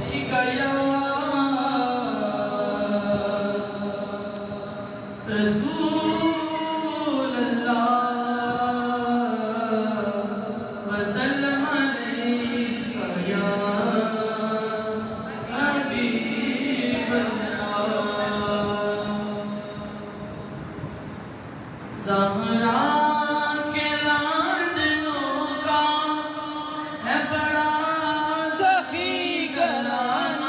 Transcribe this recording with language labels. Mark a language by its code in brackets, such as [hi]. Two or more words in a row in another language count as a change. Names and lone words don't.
[ar] يا رسول الله وسلم عليك يا حبيب الله. [ur] زہرا کے لاڈلوں کا ہے بڑا سخی گھرانا,